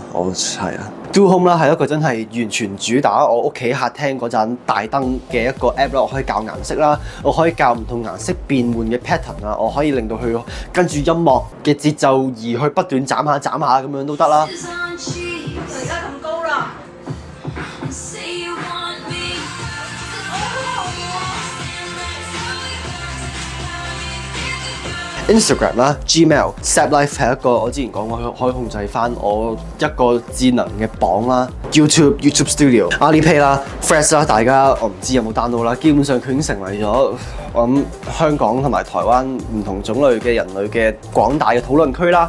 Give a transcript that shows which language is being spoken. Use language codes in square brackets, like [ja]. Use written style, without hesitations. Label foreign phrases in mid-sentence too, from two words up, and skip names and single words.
[yue] 我係啊。Do Home 啦，係一個真係完全主打我屋企客廳嗰盞大燈嘅一個 app 啦，我可以校顏色啦，我可以校唔同顏色變換嘅 pattern 啊，我可以令到佢跟住音樂嘅節奏而去不斷斬下咁樣都得啦。而家咁高啦。 Instagram 啦、Gmail、Snap Life 係一個我之前講過可以控制翻我一個智能嘅榜啦。YouTube Studio、Alipay 啦、Threads 啦，大家我唔知有冇 download 啦。基本上佢已經成為咗我諗香港同埋台灣唔同種類嘅人類嘅廣大嘅討論區啦。